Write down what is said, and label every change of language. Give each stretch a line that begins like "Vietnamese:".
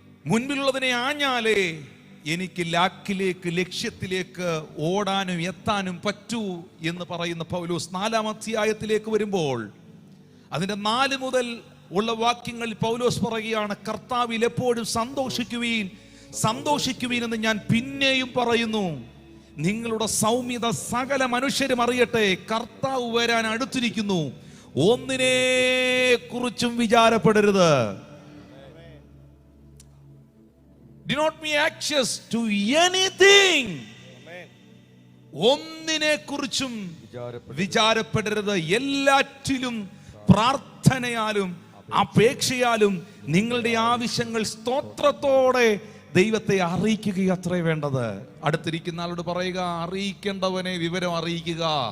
Malayalam: മുൻപിലുള്ളതിനെ ആഞ്ഞാലേ എനിക്ക് ലാക്കിലേക്ക്, ലക്ഷ്യത്തിലേക്ക് ഓടാനും എത്താനും പറ്റൂ എന്ന് പറയുന്ന പൗലോസ് 4-ാം അധ്യായത്തിലേക്ക് വരുമ്പോൾ അതിന്റെ 4 മുതൽ ഉള്ള വാക്യങ്ങളിൽ പൗലോസ് പറയുകയാണ്, കർത്താവിൽ എപ്പോഴും സന്തോഷിക്കുവീൻ, സന്തോഷിക്കുവീൻ എന്ന് ഞാൻ പിന്നെയും പറയുന്നു. നിങ്ങളുടെ സൗമ്യത സകല മനുഷ്യരും അറിയട്ടെ, കർത്താവ് വരാൻ അടുത്തിരിക്കുന്നു, ഒന്നിനെ കുറിച്ചും വിചാരപ്പെടരുത്.
English: Do not be anxious to anything.
Malayalam: ഒന്നിനെ കുറിച്ചും വിചാരപ്പെടരുത്. എല്ലാറ്റിലും പ്രാർത്ഥനയാലും അപേക്ഷയാലും നിങ്ങളുടെ ആവശ്യങ്ങൾ സ്തോത്രത്തോടെ ദൈവത്തെ അറിയിക്കുക അത്രേ വേണ്ടത്. അടുത്തിരിക്കുന്ന ആളോട് പറയുക, അറിയിക്കേണ്ടവനെ വിവരം അറിയിക്കുക.